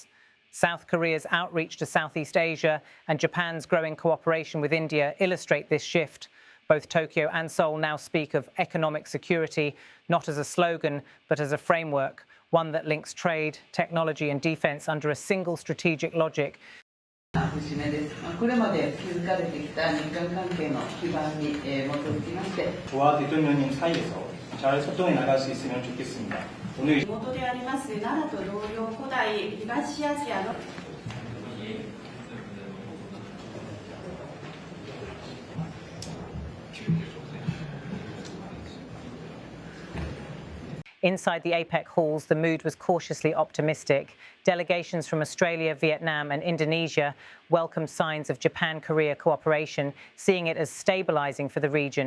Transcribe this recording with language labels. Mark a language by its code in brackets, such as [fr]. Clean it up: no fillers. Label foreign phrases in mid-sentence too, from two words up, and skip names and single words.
[en] South Korea's outreach to Southeast Asia and Japan's growing cooperation with India illustrate this shift. Both Tokyo and Seoul now speak of economic security, not as a slogan, but as a framework, one that links trade, technology and defense under a single strategic logic. [ja] 節目です。これまで築かれてきた日韓関係の基盤に基づきまして、 [ko] 저와 대통령님 사이에서 잘 소통해 나갈 수 있으면 좋겠습니다. 오늘 [ja] 地元であります奈良と同様、古代東アジアの [en] Inside the APEC halls, the mood was cautiously optimistic. Delegations from Australia, Vietnam and Indonesia welcomed signs of Japan-Korea cooperation, seeing it as stabilizing for the region.